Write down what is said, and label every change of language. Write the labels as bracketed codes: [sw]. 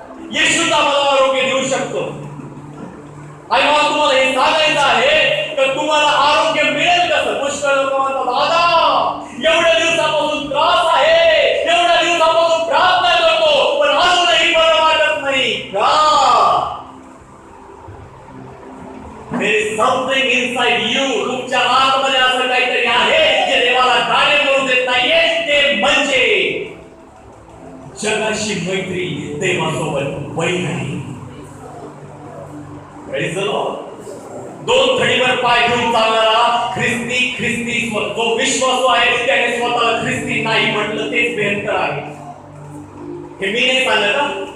[mr] येशूच आम्हाला आरोग्य देऊ शकतो. आणि मला तुम्हाला हे सांगायचं आहे तर तुम्हाला आरोग्य मिळेल कसं? पुष्कळ लोक म्हणतात, दादा एवढ्या दिवसापासून त्रास आहे, एवढ्या दिवसापासून प्रार्थना करतो पण अजूनही बरं वाटत नाही. का? [en] There is something inside you. [mr] तुमच्या आतमध्ये असं काहीतरी आहे जे देवाला कार्य करू देत नाहीये. ते म्हणजे जगाशी मैत्री, देवासोबत वैर आहे. [en] Praise the Lord. [mr] दोन थडीवर पाय घेऊन चालणारा ख्रिस्ती जो विश्वासू आहे त्याने स्वतःला ख्रिस्ती नाही म्हटलं तेच बेहतर आहे. हे मी नाही सांगत ना.